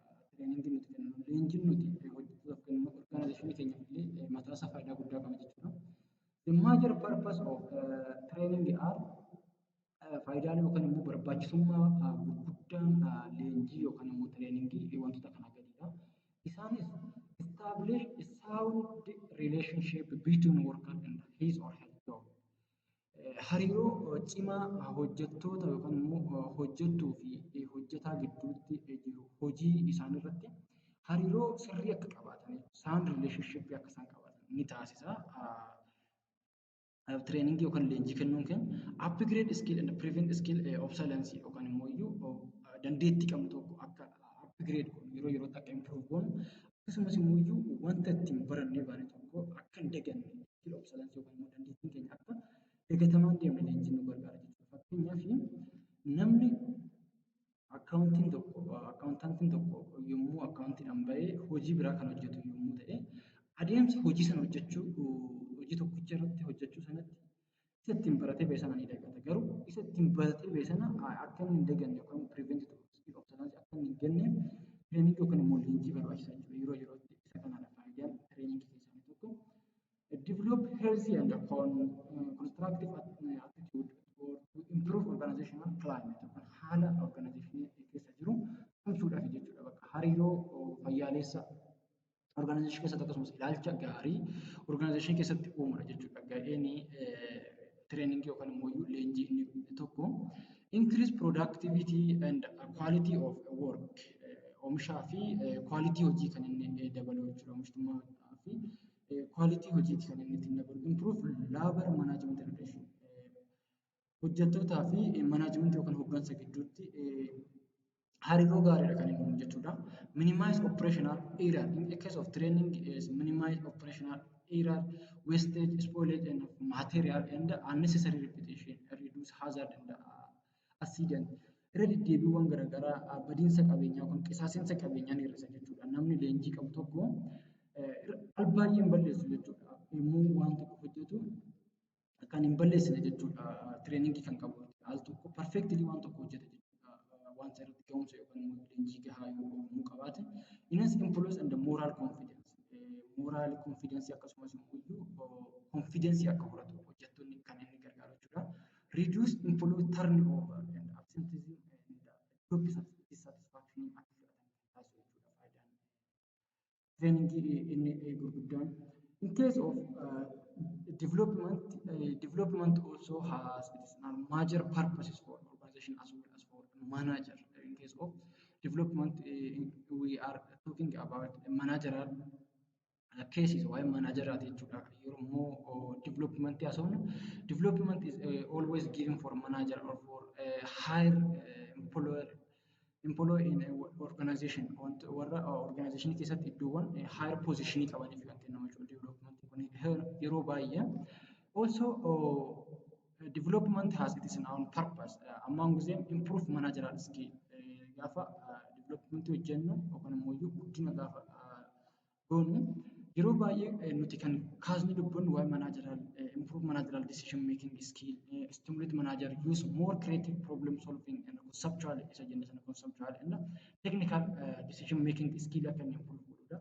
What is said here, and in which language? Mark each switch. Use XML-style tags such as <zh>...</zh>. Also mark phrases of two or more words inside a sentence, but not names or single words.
<om>Training nuti kennu leenjiin nuti hojjechuudhaaf kennu organization keenyaaf illee mataa isaa faayidaa guddaa qaba jechuudha.</om> <en>The major purpose of training are</en> <om>faayidaalee yookaan immoo barbaachisummaa gurguddaan leenjii yookaan immoo training wantoota kana gadidha.</om> <en>Isaanis establish a sound relationship between worker and his or her job.</en> <om>Hariiroo cimaa hojjettoota yookaan immoo hojjettuu fi hojjetaa gidduutti jiru hojii isaan irratti hariiroo sirrii akka qabaatan</om> <en>sound relationship</en> <om>akka isaan qabaatan ni taasisa. Training yookaan leenjii kennuun keenya</om> <en>upgrade skill and prevent skill obsolescence</en> <om>yookaan immoo dandeettii qabnu tokko akka upgrade goonu yeroo yerootti akka improve goonu akkasumas immoo wanta ittiin barannee baane tokko akka hin daganne</om> <en>skill obsolescence</en> <om>yookaan immoo dandeettiin keenya akka dagatamaan deemne leenjiin nu gargaara jechuudha. Fakkeenyaaf namni akkaawuntantiin tokko yommuu akkaawuntiidhaan bahee hojii biraa kan hojjetu yommuu ta'e adeemsa hojii sana hojjechuu hojii tokkicha irratti hojjechuu sanatti isa ittiin baratee ba'e sana ni dagata. Garuu isa ittiin baratee ba'e sana akka inni hin daganne yookaan</om> <en>prevent skill obsolescence</en> <om>akka inni hin ganneef training yookaan immoo leenjii barbaachisa jechuudha. Yeroo yerootti isa kanaadha faayidaan training keessaa tokko.</om> <en>Develop healthy and constructive attitude or to improve organizational climate.</en> <om>Haala organization keessa jiru tumsuudhaaf jechuudha. Bakka hariiroo fayyaalessa organization keessatti akkasumas ilaalcha gaarii organization keessatti uumudha jechuudha. Ga'een training yookaan immoo leenjii inni tokko</om> <en>increase productivity and quality of work.</en> <om>Oomishaa fi quality hojii kan inni dabalu jechuudha. Oomishtummaa fi quality hojii kan inni ittiin dabalu.</om> <en>Improve labor management relation.</en> <om>Hojjettootaa fi management yookaan hooggansa gidduutti hariiroo gaariidha kan inni uumu jechuudha.</om> <en>Minimize operational error. In the case of training is minimize operational error, wastage, spoilage and material and unnecessary repetition, reduce hazard and accident.</en> <om>Irra deddeebiiwwan garaagaraa badiinsa qabeenyaa yookaan qisaasinsa qabeenyaa ni hir'isa jechuudha. Namni leenjii qabu tokko al baay'ee hin balleessu jechuudha. Yommuu waan tokko hojjetu kan hin balleessine jechuudha. Training kan qabu al tokko perfectly waan tokko hojjeta jechuudha. Waan irratti ga'umsa yookaan leenjii gahaa yommuu qabaate innis</om> <en>employees and moral confidence. Moral confidence</en> <om>akkasumas immoo confidence akka horatu hojjettoonni kan inni gargaaru jechuudha.</om> <en>Reduce employee turnover and absenteeism and job dissatisfaction</en> <om>akka fudhatan taasisu jechuudha faayidaan. Training inni gurguddaan.</om> <en>In case of development also has its major purposes for organization as well as for manager. In case of development, we are talking about managerial cases. Why managerial jechuudha.</en> <om>Yeroo development haasofnu</om> <en>development is always given for manager or for higher employee in organization.</en> <om>Warra organization keessatti iddoowwan</om> <en>higher position</en> <om>qabaniif kan kennamu jechuudha. Development kun yeroo baay'ee</om> <en>also development has its own purpose. Among them improve managerial skill.</en> <om>Gaafa development hojjennu yookaan immoo guddina gaafa goonu yeroo baay'ee nuti kan kaasni dubbannu waa'ee</om> <en>managerial improve managerial decision making skill, stimulate manager use more creative problem solving and conceptual</en> <om>isa jenna sana</om> <en>conceptual and technical decision making skill</en> <om>akka inni improve godhudha.</om>